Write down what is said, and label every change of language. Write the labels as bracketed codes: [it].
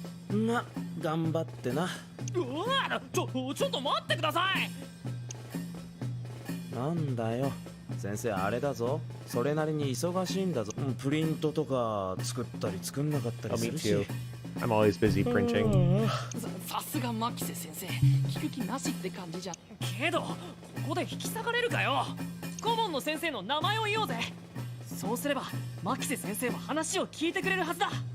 [ja] ま、頑張ってな。うわ、ちょっと待ってください。なんだよ、先生あれだぞ。それなりに忙しいんだぞ。プリントとか作ったり作んなかったりするし。 [en] I'm always busy printing. [ja] さすがマキセ先生、聞く気なしって感じじゃ。けどここで引き下がれるかよ。顧問の先生の名前を言おうぜ。そうすればマキセ先生も話を聞いてくれるはずだ。